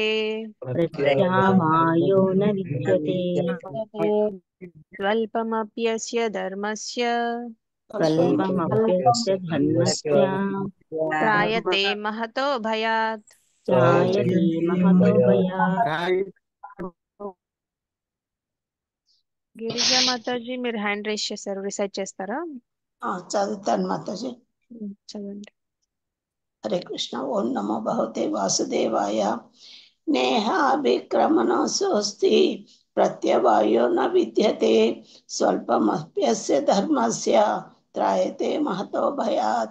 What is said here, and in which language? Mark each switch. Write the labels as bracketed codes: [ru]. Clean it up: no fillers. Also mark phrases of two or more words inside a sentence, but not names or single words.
[sa] प्रत्यावायो न विद्यते స్వల్పమప్యస్య ధర్మస్య स्वल्पमप्यस्य धर्मस्य త్రాయతే మహతో భయాత్ त्रायते महतो भयात् [te] గిరిజా మాతాజీ మీరు [en] hand raise [te] చేశారు, రిసైట్ చేస్తారా? చదువుతాను మాతాజీ. చదవండి. [sa] హరే కృష్ణ. ఓం నమో భగవతే వాసుదేవాయ. నేహాభిక్రమణోऽస్తి ప్రత్యవాయో న విద్యతే స్వల్పమప్యస్య ధర్మస్య త్రాయతే మహతో భయాత్.